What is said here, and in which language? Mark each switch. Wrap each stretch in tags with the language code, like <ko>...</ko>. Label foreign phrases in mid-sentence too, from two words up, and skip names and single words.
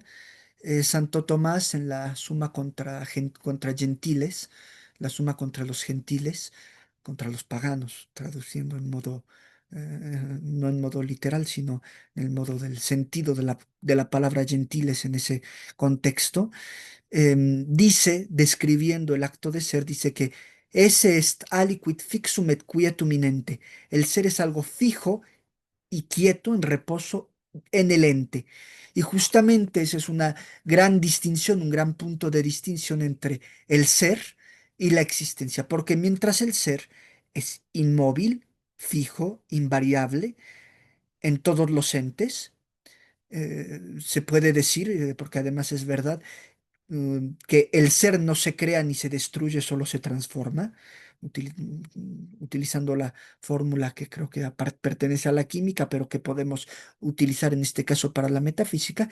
<es>Santo Tomás en la Suma contra Gentiles, la Suma contra los gentiles, contra los paganos, traduciendo no en modo literal, sino en el modo del sentido de la palabra gentiles en ese contexto, dice, describiendo el acto de ser, dice que</es> <la>ese est aliquid fixum et quietum inente.</la> <es>El ser es algo fijo y quieto en reposo en el ente. Y justamente esa es una gran distinción, un gran punto de distinción entre el ser y la existencia, porque mientras el ser es inmóvil, fijo, invariable en todos los entes, se puede decir, porque además es verdad, que el ser no se crea ni se destruye, solo se transforma, utilizando la fórmula que creo que pertenece a la química, pero que podemos utilizar en este caso para la metafísica.</es>